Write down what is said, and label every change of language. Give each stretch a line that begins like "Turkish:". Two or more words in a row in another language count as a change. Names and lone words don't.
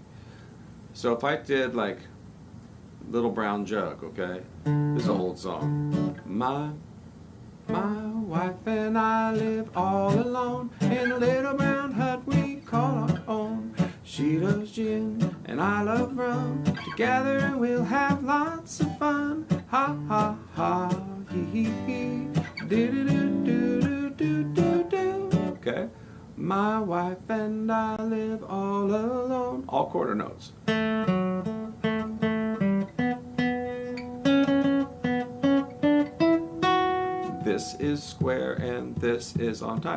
English: So if I did like Little Brown Jug, okay, this is an old song. My wife and I live all alone in a little brown hut we call our own. She loves gin and I love rum. Together we'll have lots of fun. Ha ha ha, hee hee hee, do do do do do do do. Okay, my wife and I live all alone. All quarter notes. This is square and this is on time.